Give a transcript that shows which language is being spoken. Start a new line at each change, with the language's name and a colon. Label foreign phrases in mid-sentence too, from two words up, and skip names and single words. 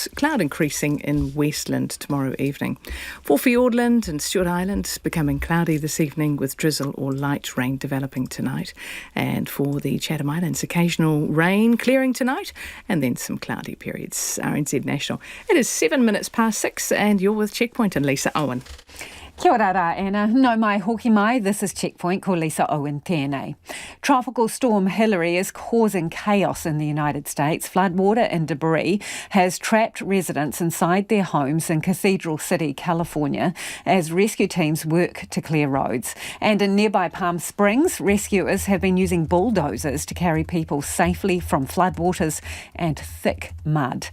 English: Cloud increasing in Westland tomorrow evening. For Fiordland and Stewart Island, becoming cloudy this evening with drizzle or light rain developing tonight. And for the Chatham Islands, occasional rain clearing tonight and then some cloudy periods. RNZ National. It is 7 minutes past 6 and you're with Checkpoint and Lisa Owen.
Māori: Kia ora rā, Anna. No mai hoki mai,
English: this is Checkpoint,
Māori: ko Lisa Owen tēnei.
English: Tropical storm Hillary is causing chaos in the United States. Floodwater and debris has trapped residents inside their homes in Cathedral City, California, as rescue teams work to clear roads. And in nearby Palm Springs, rescuers have been using bulldozers to carry people safely from floodwaters and thick mud.